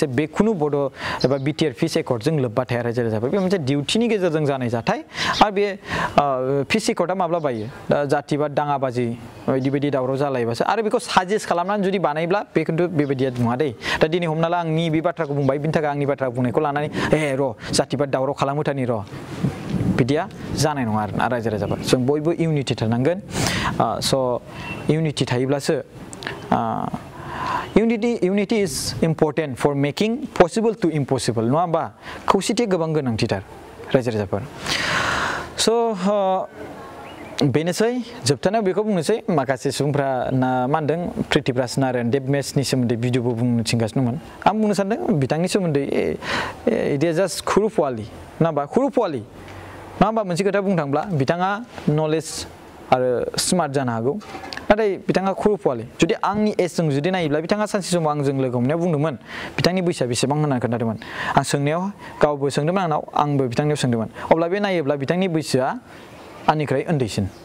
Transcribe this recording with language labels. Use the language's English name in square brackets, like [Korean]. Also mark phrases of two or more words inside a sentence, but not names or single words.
[Bodo] बे खुनु बड' एबा बिटिआर फिस एकर्डजों लोब्बा थाया रायजो राजाफोर बे मोनसे डिउटिनि गेजेरजों जानाय जाथाय आरो बे फिस एकर्डआ माब्ला बायो दा जातिबाद दाङाबाजि बायदि दावराव जालायबासो आरो बेखौ साजेस्ट खालामनानै जुदि बानायब्ला बे खिन्थु बेबायदिया नङा दै दा दिनै हमना ला आंनि बे बाथ्राखौ बुंबाय बिनि थाखाय आंनि बाथ्रा बुंनायखौ लानानै र' जातिबाद दावराव खालामहोथारनि र' बिदिया जानाय नङा आरोना रायजो राजाफोर जों बयबो इउनिटि थानांगोन स' इउनिटि थायोब्लासो [English] unity is important for making possible to impossible [Bodo] नङा होमबा खौसेथिया गोबां गोनांथिथार रायजो राजाफोर स' बेनोसै जोबथानायाव बेखौ बुंनोसै माखासे सुबुंफ्रा मा होनदों प्रिथिभराज नारायण देब मेचनि सोमोन्दै भिडिअबो बुंनो थिनगासिनोमोन आं बुंनो सानदों बिथांनि सोमोन्दै [English] it is just [Bodo] खुरु पुवालि नङा होमबा खुरु पुवालि नङा होमबा मोनसे खोथा बुंनो थांब्ला बिथाङा नलेज आरो स्मार्ट जानो हागौ नाथाय बिथाङा खुरु पुवालि जुदि आंनि एजजों जुदि नायोब्ला बिथाङा सानसे समाव आंजों लोगो हमनायाव बुंदोंमोन बिथांनि बैसोआ बेसेबां होननानै खोन्थादोंमोन आं सोंनायाव गावबो सोंदोंमोन आंनाव आंबो बिथांनियाव सोंदोंमोन अब्ला बे नायोब्ला बिथांनि बैसोआ आंनिख्रुइ उन्दैसिन